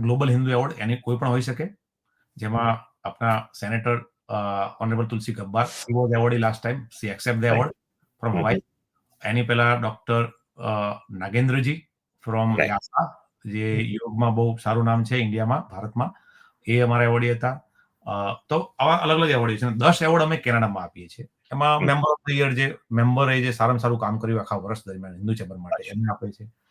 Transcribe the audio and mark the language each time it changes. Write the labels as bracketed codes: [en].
[gu] Global Hindu award એની કોઈ પણ હોઈ શકે. જેમાં આપણા senator honourable Tulsi ગબ્બાર, [en] he was awarded last time. She accept the award from Hawaii. [gu] એની પહેલા ડોક્ટર નાગેન્દ્રજી ફ્રોમ [en] Right. [gu] યાસા, જે યોગમાં બહુ સારું નામ છે ઇન્ડિયામાં, ભારતમાં. એ અમારા એવોર્ડી હતા. તો આવા અલગ અલગ એવોર્ડ છે. 10 એવોર્ડ અમે કેનેડામાં આપીએ છીએ. એમાં મેમ્બર ઓફ ધ યર જે મેમ્બરે જે સારામાં સારું કામ કર્યું આખા વર્ષ દરમિયાન હિન્દુ ચેમ્બર માટે એમને આપે છે.